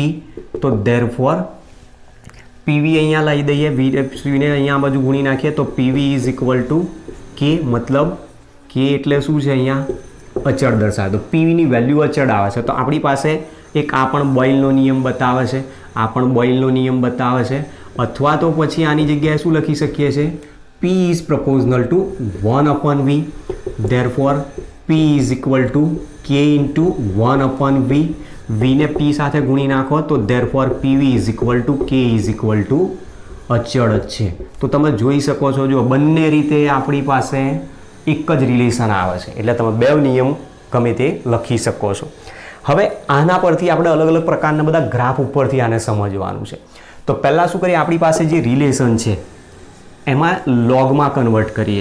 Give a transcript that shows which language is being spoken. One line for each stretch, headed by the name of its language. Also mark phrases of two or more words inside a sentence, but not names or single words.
Gujarati: તો
English: therefore PV
Gujarati: અહીંયા લઈ દઈએ, વીને અહીંયા બાજુ ગુણી નાખીએ તો
English: PV is equal to K,
Gujarati: મતલબ કે એટલે શું છે અહીંયા? અચળ દર્શાવે. તો પીવીની વેલ્યુ અચળ આવે છે. તો આપણી પાસે એક આ પણ બોયલનો નિયમ બતાવે છે, આ પણ બોયલનો નિયમ બતાવે છે. અથવા તો પછી આની જગ્યાએ શું લખી શકીએ છીએ?
English: P is proportional to 1/v. Therefore, P is equal to K into 1/v.
Gujarati: V ને P સાથે ગુણી નાખો તો
English: therefore PV is equal to K is equal to
Gujarati: અચળ જ છે. તો તમે જોઈ શકો છો, જો બંને રીતે આપણી પાસે એક જ રિલેશન આવે છે. એટલે તમે બે નિયમ ગમે તે લખી શકો છો. હવે આના પરથી આપણે અલગ અલગ પ્રકારના બધા ગ્રાફ ઉપરથી આને સમજવાનું છે. તો પહેલાં શું કરીએ, આપણી પાસે જે રિલેશન છે એમાં લોગમાં કન્વર્ટ કરીએ.